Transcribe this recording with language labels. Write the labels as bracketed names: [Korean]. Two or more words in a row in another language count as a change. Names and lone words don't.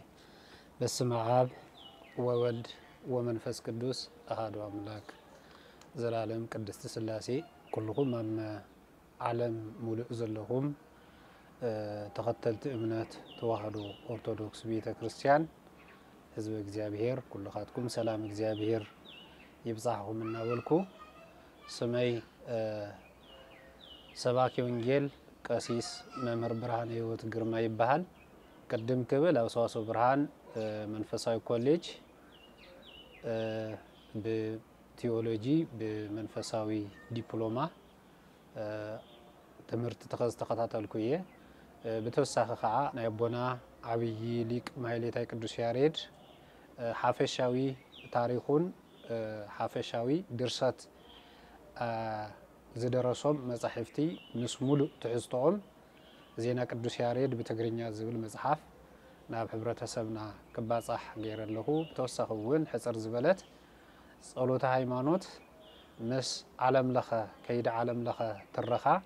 [Geez] በስመ አብ ወወልድ ወመንፈስ ቅዱስ አሐዱ አምላክ [Tigrinya] ዘላለም ቅድስት ሥላሴ ኩልኩም አመ ዓለም ሙሉእ ዘለኹም ተኸተልቲ እምነት ተዋህዶ ኦርቶዶክስ ቤተ ክርስቲያን ህዝብ እግዚአብሔር ኩልኻትኩም ሰላም እግዚአብሔር ይብዛሕኩም እናበልኩ ስመይ ሰባኪ ወንጌል ቀሲስ መምህር ብርሃነ ሕይወት ግርማ ይባሃል ቀደም ክብል ኣብ ሰዋስው ብርሃን መንፈሳዊ ኮሌጅ በቲዮሎጂ በመንፈሳዊ ዲፕሎማ ትምህርት ተኸታተልኩ እየ በተወሳኺ ከዓ ናይ አቦና ዓብይ ሊቅ ማህሌታይ ቅዱስ ያሬድ ሓፈሻዊ ታሪኹን ሓፈሻዊ ድርሰት ዝደረሶም መጻሕፍቲ ምስ ሙሉእ ትሕዝቶኦም ዜና ቅዱስ ያሬድ በትግርኛ ዝብል መጽሓፍ ናብ ሕብረተሰብና ክባጻሕ ገይረለሁ ተወሳኺ እውን ሕጽር ዝበለት ጸሎተ ሃይማኖት ምስ ዓለም ለኸ ከይደ ዓለም ለኸ ትረኻ